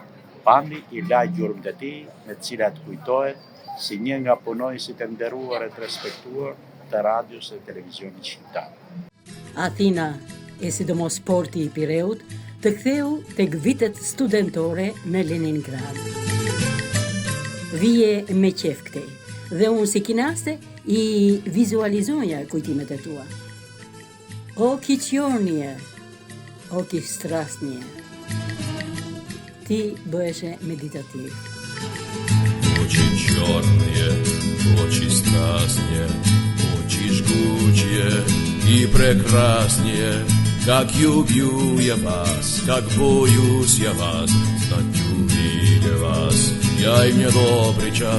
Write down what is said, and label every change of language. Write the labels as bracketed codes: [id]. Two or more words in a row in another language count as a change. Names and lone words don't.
[sq] Pandi i la gjurmët e tij, me të cilat kujtohet si një nga punonjësit e nderuar e të respektuar të radios dhe televizionit shqiptar. Athina e sidomos sporti i Pireut të ktheu tek vitet studentore në Leningrad. Vije me qef këtej, dhe unë si kinaste i vizualizoja kujtimet e tua. [ru] Очи черные, очи страстные, [sq] ti bëheshe meditativ. [ru] Очи черные, очи страстные, очи жгучие и прекраснее. Как люблю я вас, как боюсь я вас, знать увидя вас, я и мне добрый час.